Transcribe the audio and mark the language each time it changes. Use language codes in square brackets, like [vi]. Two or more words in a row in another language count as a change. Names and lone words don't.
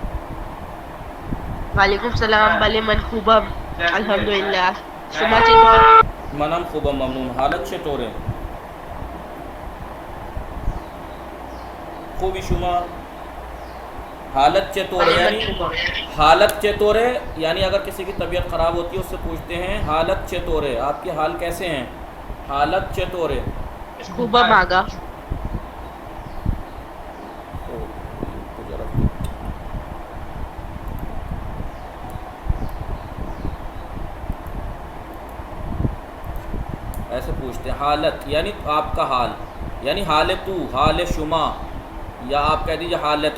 [fa] وعلیکم سلام. بله من خوبم الحمدلله. شما چطور؟ منم خوبم ممنون. حالت چطوره؟ خوبی شما؟ حالت چطوره یعنی حالت چطوره یعنی اگر [hi] किसी की तबीयत ख़राब होती है उससे पूछते हैं [fa] حالت چطوره, [hi] आपके हाल कैसे हैं? [fa] حالت چطوره. خوبم आगा. [hi] ऐसे पूछते हैं हालत यानी आपका हाल, यानी [fa] حال تو، حال شما, [hi] या आप कह दीजिए हालत.